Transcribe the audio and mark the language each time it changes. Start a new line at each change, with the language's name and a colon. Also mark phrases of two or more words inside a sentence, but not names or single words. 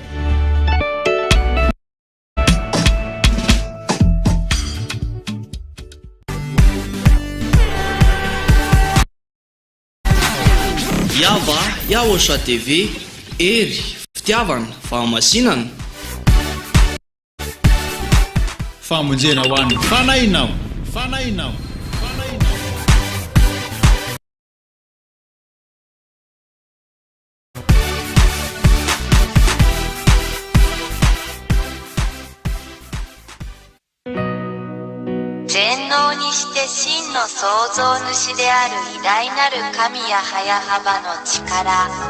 Malagasy: YAHVAH YAHOSHUAH TV ery fitiavana fahamasinana famonjena ho an'ny fanainao
Japanese: 全能にして真の創造主である偉大なる神ヤハヤハバの力